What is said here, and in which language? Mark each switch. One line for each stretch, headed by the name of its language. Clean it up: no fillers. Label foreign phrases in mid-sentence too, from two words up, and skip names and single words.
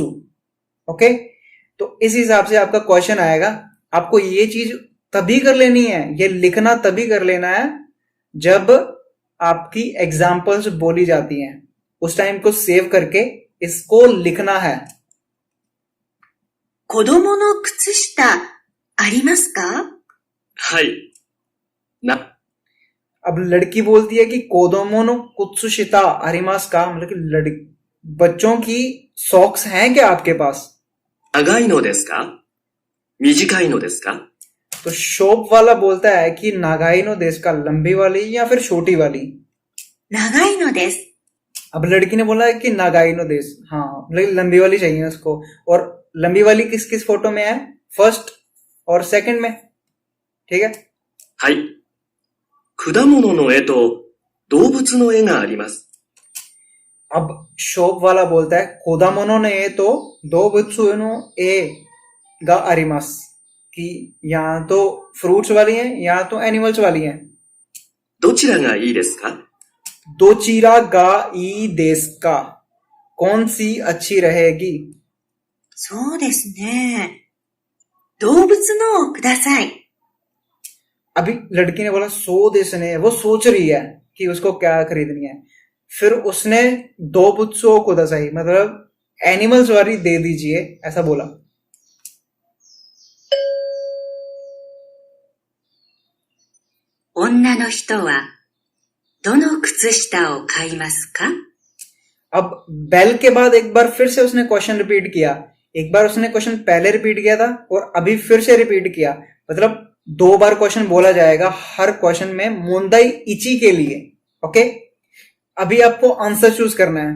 Hindi: ओके, तो इस हिसाब से आपका क्वेश्चन आएगा। आपको ये चीज तभी कर लेनी है, ये लिखना तभी कर लेना है जब आपकी एग्जाम्पल्स बोली जाती हैं, उस टाइम को सेव करके इसको लिखना है।
Japanese: 子供の靴下ありますか？はい。な、
Hindi: अब लड़की बोलती है कि
Japanese: 子供の靴下ありますか,
Hindi: मतलब कि बच्चों की सॉक्स हैं क्या आपके पास?
Japanese: 長いのですか？短いのですか？
Hindi: तो शॉप वाला बोलता है कि
Japanese: 長いのですか,
Hindi: लंबी वाली या फिर छोटी वाली?
Japanese: 長いのです。
Hindi: अब लड़की ने बोला है कि
Japanese: 長いのです,
Hindi: हाँ मतलब लंबी वाली चाहिए उसको। और लंबी वाली किस किस फोटो में है, फर्स्ट और सेकंड में, ठीक है।
Japanese: はい。果物の絵と動物の絵があります。
Hindi: अब शॉप वाला बोलता है
Japanese: 果物の絵と動物の絵があります,
Hindi: कि यहाँ तो फ्रूट्स वाली हैं, यहाँ तो एनिमल्स वाली हैं।
Japanese: どちらがいいですか？どちらがいいですか,
Hindi: कौन सी अच्छी रहेगी?
Japanese: そうですね。動物のをください。
Hindi: अभी लड़की ने बोला
Japanese: そうですね,
Hindi: वो सोच रही है कि उसको क्या खरीदनी है। फिर उसने
Japanese: 動物のをください,
Hindi: मतलब एनिमल्स वाली दे दीजिए, ऐसा बोला।
Japanese: 女の人はどの靴下を買いますか？
Hindi: अब बेल के बाद एक बार फिर से उसने क्वेश्चन रिपीट किया। एक बार उसने क्वेश्चन पहले रिपीट किया था और अभी फिर से रिपीट किया, मतलब दो बार क्वेश्चन बोला जाएगा हर क्वेश्चन में
Japanese: 問題一
Hindi: के लिए। ओके, अभी आपको
English: answer choose
Hindi: करना है।